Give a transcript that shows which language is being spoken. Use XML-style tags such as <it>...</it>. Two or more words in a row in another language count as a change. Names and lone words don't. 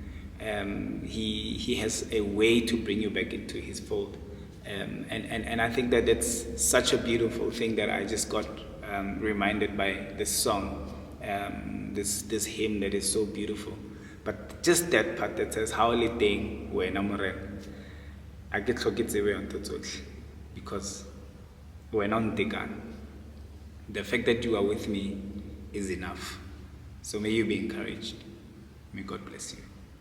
<en>He has a way to bring you back into His fold, and I think that that's such a beautiful thing that I just got reminded by this song, this hymn that is so beautiful. But just that part that says, "How</en> <st>liteng wena morena,</st> <en>I get</en> <st>tsebo ya ntho tsotlhe, because wena o ntekane."</st> <en>The fact that you are with me is enough. So may you be encouraged. May God bless you.</en>